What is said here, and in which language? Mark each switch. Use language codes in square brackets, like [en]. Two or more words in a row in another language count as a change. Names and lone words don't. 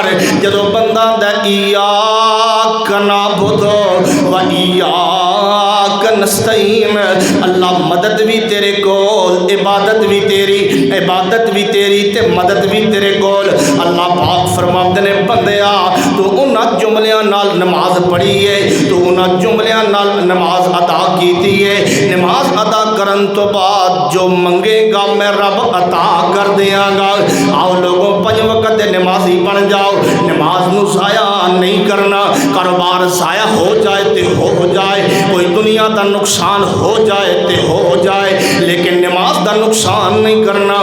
[pa] جدو بندہ دا [ar] ایاک نعبد و ایاک نستعین، [pa] اللہ مدد بھی تیرے کول، عبادت بھی تیری تے مدد بھی تیرے کول۔ اللہ پاک فرماتے نے بندیا تو انہاں جملیاں نال نماز پڑھی ہے، تو انہاں جملیاں نال نماز ادا کیتی ہے، نماز ادا کرن تو بعد جو منگے گا میں رب عطا کر دیاں گا۔ آؤ لوگوں 5 وقت نمازی بن جاؤ، نماز نو ضائع نہیں کرنا، کاروبار ضائع ہو جائے تے ہو جائے، کوئی دنیا دا نقصان ہو جائے تے ہو جائے، لیکن نماز دا نقصان نہیں کرنا۔